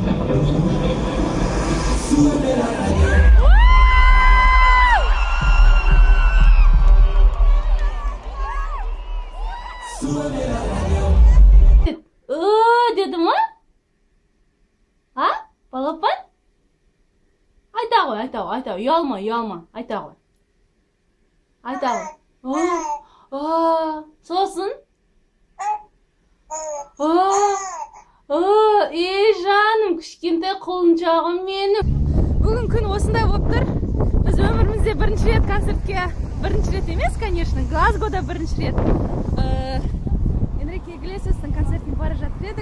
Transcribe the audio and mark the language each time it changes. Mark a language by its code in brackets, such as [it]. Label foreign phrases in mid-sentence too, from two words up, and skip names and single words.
[kk] Dedi mi? Ha? Balapın? Ayta koy. Uyalma. Ayta koy. Sosun? Жаным, кішкентай құлыншағым менің. Бүгін күн осындай болып тұр. Біз өмірімізде бірінші рет концертке, бірінші рет емес, конечно, Глазгода бірінші рет. Энрике Иглесиастың концертіне бара жатыр едік.